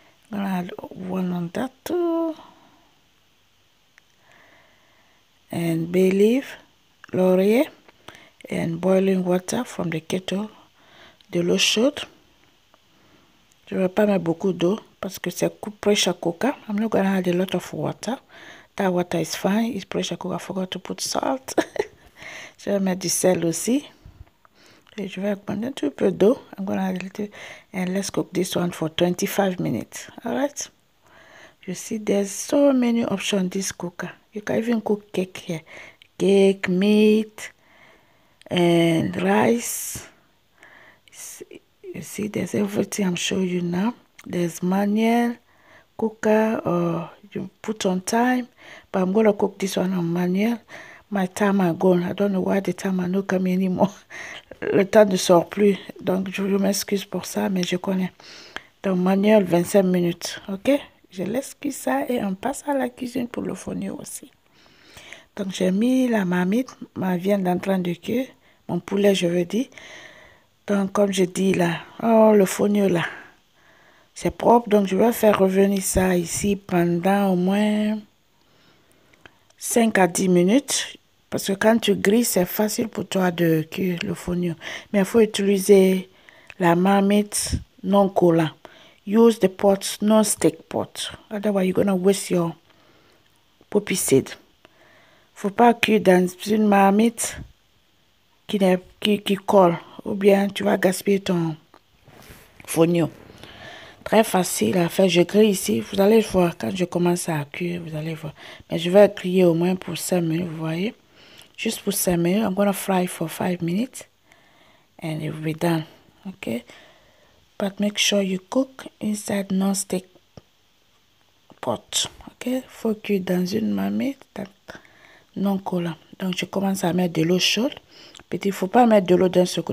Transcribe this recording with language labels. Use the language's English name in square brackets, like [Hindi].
[English] I'm going to add 1 on that too. And bay leaf, laurier, and boiling water from the kettle. [French] De l'eau chaude. Je ne vais pas mettre beaucoup d'eau parce que c'est pressure cooker. [English] I'm not going to add a lot of water. That water is fine. It's pressure cooker. I forgot to put salt. [French] Je vais mettre du sel aussi. Et je vais prendre un tout peu d'eau. [English] I'm going to add a little. And let's cook this one for 25 minutes. Alright? You see, there's so many options in this cooker. You can even cook cake here. Cake, meat, and rice. You see, there's everything I'm showing you now. There's manual cooker, or you put on time. But I'm going to cook this one on manual. My timer gone. I don't know why the timer not coming anymore. [French] Le temps ne sort plus. Donc, je m'excuse pour ça, mais je connais. Donc, manuel, 25 minutes. OK? Je laisse cuire ça et on passe à la cuisine pour le fonio aussi. Donc, j'ai mis la marmite, ma viande en train de cuire. Mon poulet, je veux dire. Donc, comme je dis là, oh, le fonio là, c'est propre. Donc, je vais faire revenir ça ici pendant au moins 5 à 10 minutes. Parce que quand tu grilles, c'est facile pour toi de cuire le fonio. Mais il faut utiliser la marmite non collant. [English] Use the pot, non-stick pot. Otherwise, you're going to waste your poppy seed. [French] Faut pas cuire dans une marmite qui colle. Ou bien tu vas gaspiller ton fonio. Très facile à faire. Je grille ici. Vous allez voir quand je commence à cuire. Vous allez voir. Mais je vais griller au moins pour 5 minutes. Vous voyez. Juste pour 5 minutes. [English] I'm going to fry for 5 minutes. And it will be done. Okay. But make sure you cook inside non-stick pot. Ok? ok? [French] Faut cuire dans une marmite non collant. Donc, je commence à mettre de l'eau chaude. Petit, il faut pas mettre de l'eau d'un seul coup.